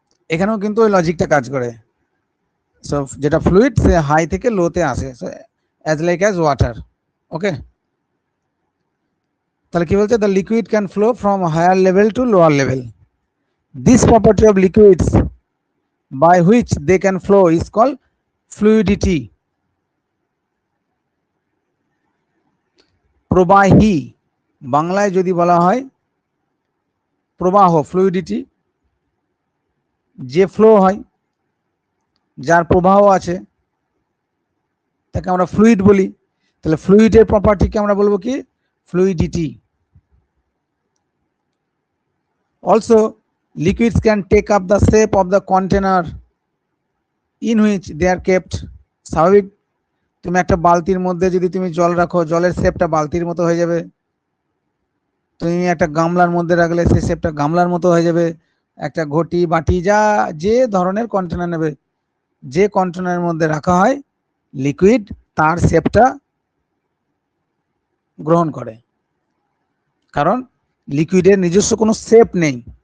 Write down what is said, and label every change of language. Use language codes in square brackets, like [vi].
[bn] এখানেও কিন্তু ওই লজিকটা কাজ করে। সো যেটা ফ্লুইড সে হাই থেকে লোতে আসে, [en] As like as water. Okay, [bn] তাহলে কি বলছে? [en] The liquid can flow from higher level to lower level. This property of liquids by which they can flow is called fluidity. [bn] প্রবাহী বাংলায় যদি বলা হয় প্রবাহ, ফ্লুইডিটি যে ফ্লো হয়, যার প্রবাহ আছে তাকে আমরা ফ্লুইড বলি। তাহলে ফ্লুইডের প্রপার্টিকে আমরা বলবো কি? Fluidity. [en] Also, liquids can take up the shape of the container in which they are kept. [bn] স্বাভাবিক, তুমি একটা বালতির মধ্যে যদি তুমি জল রাখো, জলের শেপটা বালতির মতো হয়ে যাবে। তুমি একটা গামলার মধ্যে রাখলে সেই শেপটা গামলার মতো হয়ে যাবে। একটা ঘটি, বাটি, যা যে ধরনের কন্টেনার নেবে, যে কন্টেনারের মধ্যে রাখা হয় লিকুইড, তার শেপটা গ্রহণ করে, কারণ লিকুইডের নিজস্ব কোনো শেপ নেই।